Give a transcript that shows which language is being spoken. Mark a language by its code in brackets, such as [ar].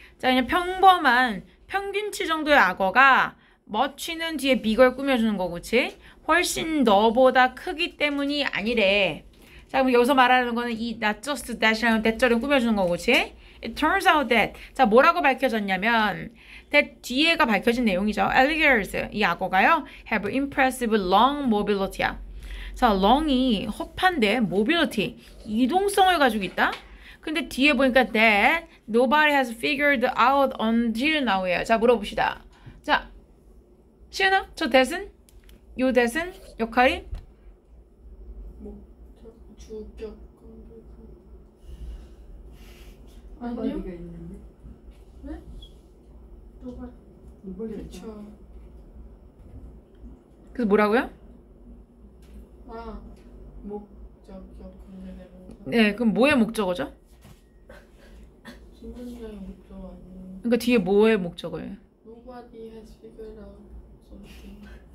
[ko] 자, 그냥 평범한 평균치 정도의 악어가 much는 뒤에 big을 꾸며주는 거고, 그치? 훨씬 너보다 크기 때문이 아니래. 자, 그럼 여기서 말하는 거는 이 [en] not just that [ko] 이라는 that절을 꾸며주는 거고, 그치? [en] It turns out that. [ko] 자, 뭐라고 밝혀졌냐면 that 뒤에가 밝혀진 내용이죠. Alligators, 이 악어가요. [en] have impressive long mobility야. [ko] 자, long이 허판데 mobility, 이동성을 가지고 있다. 근데 뒤에 보니까 [en] that nobody has figured out until now예요. [ko] 자, 물어봅시다. 자, 시은아, 저 that은? 요 that은 역할이? 목적, 주격, 공격. 아니요. 아니요? 있는데. 네? 누가? 그쵸. 그래서 뭐라고요? 아, 목적격, 공격대로. 네, 그럼 뭐의 목적어죠? 김문장의 목적 아니에요. 그러니까 뒤에 뭐의 목적어예요? [en] Nobody has figured out something.